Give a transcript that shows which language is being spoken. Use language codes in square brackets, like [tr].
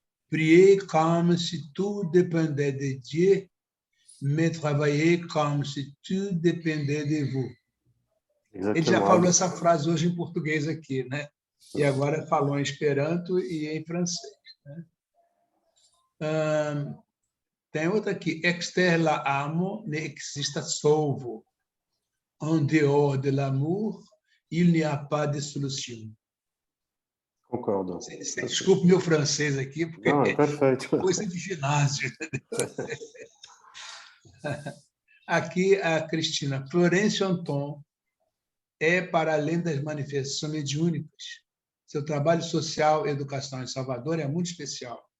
[fr] Priez comme si tout dépendait de Dieu, mais travaillez comme si tout dépendait de vous. [pt] Ele já falou essa frase hoje em português aqui, né? E agora falou em esperanto e em francês. Né? Tem outra aqui. [eo] Exter la amo ne exista solvo. [fr] En dehors de l'amour, il n'y a pas de solution. [pt] Concordo. Desculpe meu francês aqui, porque não, é perfeito. é coisa de ginásio. Aqui a Cristina. Florencio Anton é para além das manifestações mediúnicas. Seu trabalho social e educação em Salvador é muito especial.